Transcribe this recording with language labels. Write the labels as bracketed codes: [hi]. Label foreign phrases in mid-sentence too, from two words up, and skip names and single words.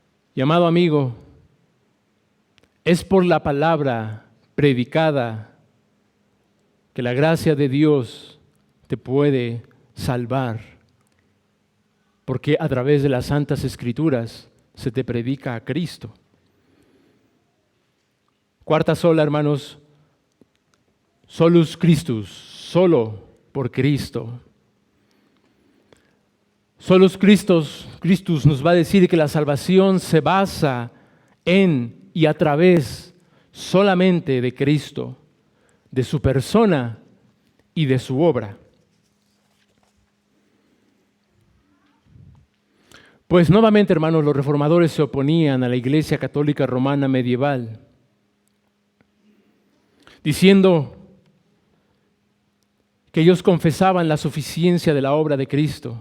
[es] Y amado amigo, es por la palabra predicada que la gracia de Dios te puede salvar, porque a través de las Santas Escrituras se te predica a Cristo. Cuarta sola, hermanos, [la] solus Christus, [es] solo por Cristo. [la] Solus Christus [es] nos va a decir que la salvación se basa en y a través solamente de Cristo, de su persona y de su obra. Pues nuevamente, hermanos, los reformadores se oponían a la Iglesia Católica Romana medieval, diciendo que ellos confesaban la suficiencia de la obra de Cristo.